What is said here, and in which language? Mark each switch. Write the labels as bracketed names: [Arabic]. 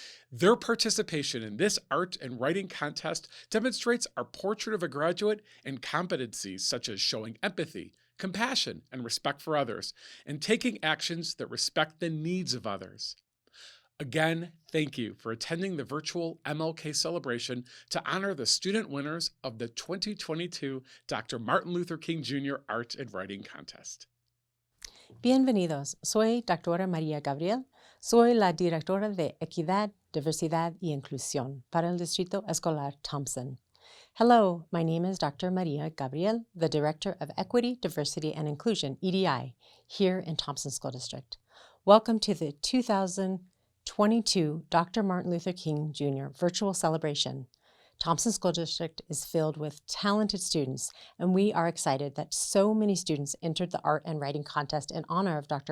[English] Their participation in this art and writing contest demonstrates our portrait of a graduate and competencies such as showing empathy, compassion, and respect for others, and taking actions that respect the needs of others. Again, thank you for attending the virtual MLK celebration to honor the student winners of the 2022 Dr. Martin Luther King Jr. Art and Writing Contest. [Spanish] Bienvenidos, soy Dra. María Gabriel, soy la directora de Equidad, Diversidad y Inclusión para el Distrito Escolar Thompson. [English] Hello, my name is Dr. María Gabriel, the Director of Equity, Diversity, and Inclusion, EDI, here in Thompson School District. Welcome to the 2022 Dr. Martin Luther King Jr. virtual celebration. Thompson School District is filled with talented students, and we are excited that so many students entered the art and writing contest in honor of Dr.